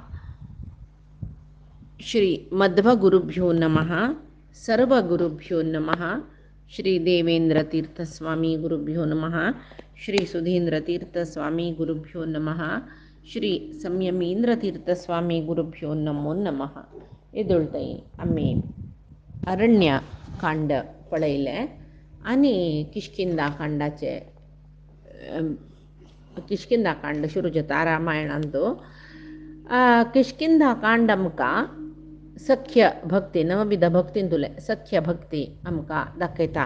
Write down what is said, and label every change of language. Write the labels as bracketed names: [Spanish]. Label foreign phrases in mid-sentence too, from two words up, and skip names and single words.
[Sanskrit] श्री मध्वगुरुभ्यो नमः। सर्वगुरुभ्यो नमः। श्री देवेन्द्रतीर्थस्वामी गुरुभ्यो नमः। श्री सुधीन्द्रतीर्थस्वामी गुरुभ्यो नमः। श्री संयमीन्द्रतीर्थस्वामी गुरुभ्यो नमो नमः. [Konkani] एदुळ्तई आम्ही अरण्यकांड पळयले आणि किष्किंधाकांड सुरू जाता रामायणांतो. किष्किंधाकांड आमकां सख्य भक्ती नवविध भक्तीन तुले सख्य भक्ती आमकां दाखयता.